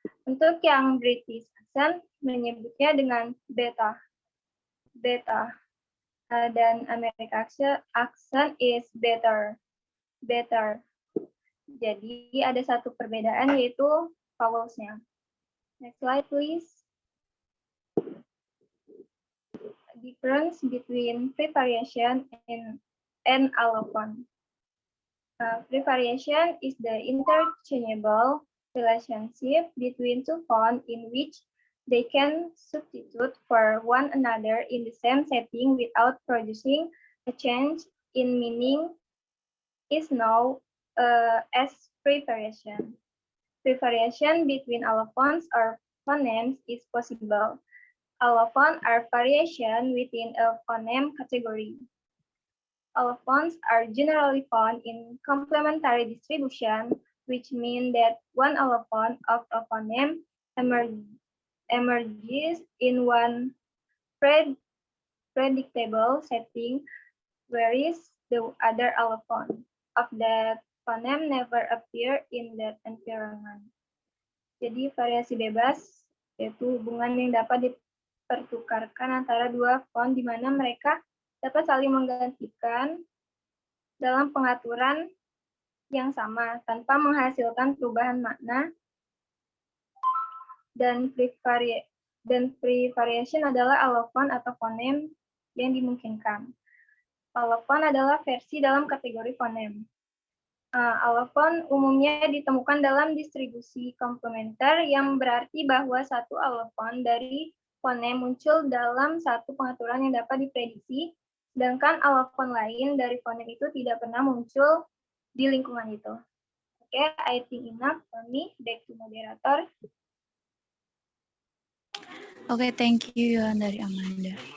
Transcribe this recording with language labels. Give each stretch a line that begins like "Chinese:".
Indonesian: Untuk yang British accent menyebutnya dengan beta. Dan Amerika
English: accent is better.
Indonesian: Jadi ada satu perbedaan yaitu vowels-nya.
English: Next slide, please. Difference between free variation and allophone. Free variation is the interchangeable relationship between two phones in which they can substitute for one another in the same setting without producing a change in meaning is known as free variation. Free variation between allophones or phonemes is possible. Allophones are variation within a phoneme category. Allophones are generally found in complementary distribution, which means that one allophone of a phoneme emerges in one predictable setting, whereas the other allophone of that phoneme never appear in that environment.
Indonesian: Jadi variasi bebas yaitu hubungan yang dapat dipertukarkan antara dua font di mana mereka dapat saling menggantikan dalam pengaturan yang sama tanpa menghasilkan perubahan makna. Dan free variation adalah allophone atau fonem yang dimungkinkan. Allophone adalah versi dalam kategori fonem. Allophone umumnya ditemukan dalam distribusi komplementer yang berarti bahwa satu allophone dari fonem muncul dalam satu pengaturan yang dapat diprediksi, sedangkan allophone lain dari fonem itu tidak pernah muncul di lingkungan itu.
English: Oke, I think enough for me. Back to moderator. Oke, thank you dari Amanda.